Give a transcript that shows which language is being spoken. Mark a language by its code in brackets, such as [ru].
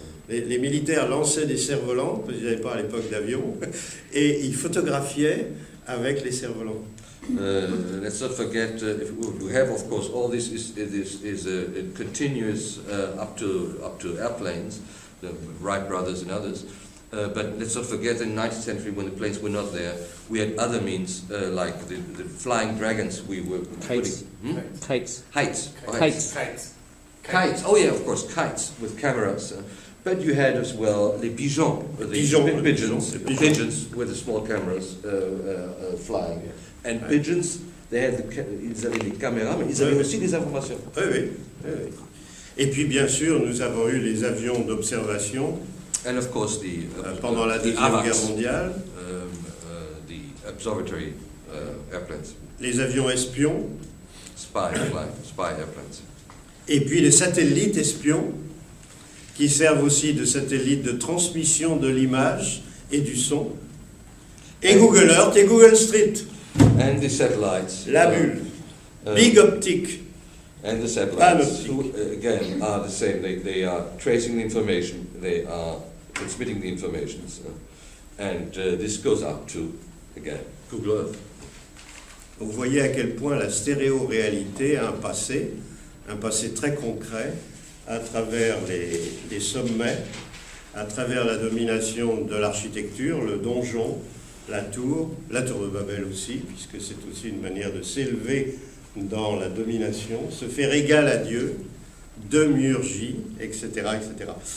[fr] Les militaires lançaient des cerfs-volants, parce qu'ils n'avaient pas à l'époque d'avion, et ils photographiaient avec les cerfs-volants. [en] Let's not forget, we have of course all this is continuous up to airplanes, the Wright brothers and others. But let's not forget, in the 19th century, when the planes were not there, we had other means, like the flying dragons. We were Kites. Kites. Kites. Oh yeah, of course, kites with cameras. But you had as well the pigeons, pigeons with the small cameras flying. And pigeons, [fr] ils avaient des caméras, mais ils avaient aussi des informations. Oui. Et puis bien sûr, nous avons eu les avions d'observation. [en] And of course, [fr] pendant la Deuxième Guerre mondiale, [en] the observatory airplanes. [fr] Les avions espions. [en] Spy airplanes. [fr] Et puis les satellites espions, qui servent aussi de satellites de transmission de l'image et du son. Et Google Earth et Google Street. [en] And the satellites. [fr] La bulle. Big optique. [en] And the satellites, who again are the same. They are tracing the information, they are transmitting the information, and this goes up to, again, Google Earth. [fr] Vous voyez à quel point la stéréo-réalité a un passé très concret, à travers les sommets, à travers la domination de l'architecture, le donjon, la tour de Babel aussi, puisque c'est aussi une manière de s'élever dans la domination, se faire égal à Dieu, demiurgie, etc., etc.